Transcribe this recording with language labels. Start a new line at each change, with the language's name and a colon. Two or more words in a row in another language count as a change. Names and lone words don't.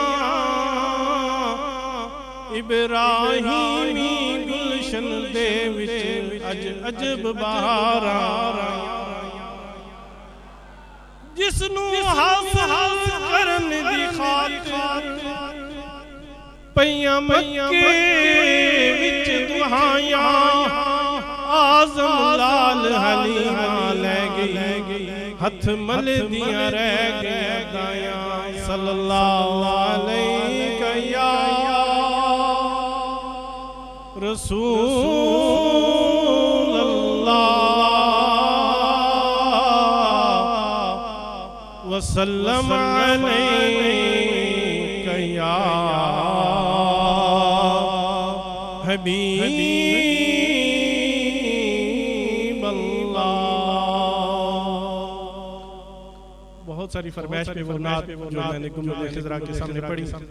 Punjabi: ابراہیمی گلشن دے وچ اج عجب بہارا، جس نوں ہس ہس کرن دی خاطر پئیاں مکے وچ دہایا، آعظم لال حلیمہ لے گئی، ہتھ مل دیاں رہ گئی دایا.
Arabic: صلى الله عليك يا رسول الله وسلم عليك يا حبيب الله.
Urdu: بہت ساری فرمائش پہ وہ نعت جو میں نے گنبد خضریٰ کے سامنے پڑھی.